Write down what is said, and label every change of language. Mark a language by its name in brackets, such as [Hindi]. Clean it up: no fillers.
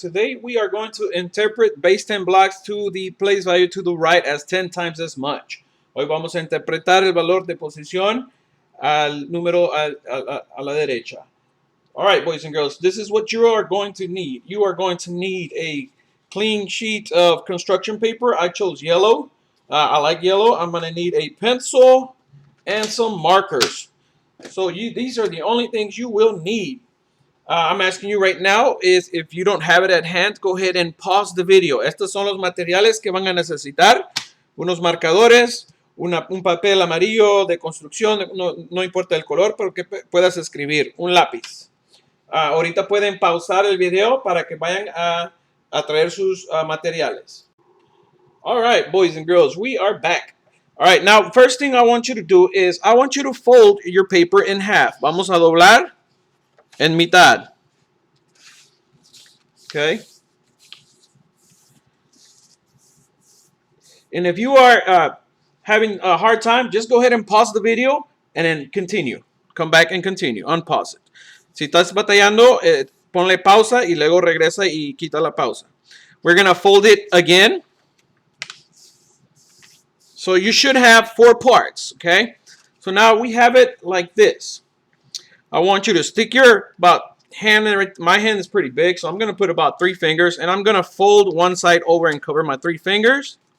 [English] Today we are going to interpret base 10 blocks to the place value to the right as 10 times as much. [Spanish] Hoy vamos a interpretar el valor de posición al número a la derecha. [English] All right, boys and girls, this is what you are going to need. You are going to need a clean sheet of construction paper. I chose yellow. I like yellow. I'm going to need a pencil and some markers. So these are the only things you will need. I'm asking you right now is if you don't have it at hand, go ahead and pause the video. [Spanish] Estos son los materiales que van a necesitar. Unos marcadores, un papel amarillo de construcción, no importa el color, pero que puedas escribir. Un lápiz. Ahorita pueden pausar el video para que vayan a traer sus materiales. [English] All right, boys and girls, we are back. All right, now, first thing I want you to do is I want you to fold your paper in half. [Spanish] Vamos a doblar en mitad. [English] Okay. And if you are having a hard time, just go ahead and pause the video and then continue. Come back and continue. Unpause it. [Spanish] Si estás batallando, ponle pausa y luego regresa y quita la pausa. [English] We're going to fold it again. So you should have 4 parts, okay? So now we have it like this. I want you to stick your hand. My hand is pretty big, so I'm going to put about 3 fingers, and I'm going to fold one side over and cover my 3 fingers.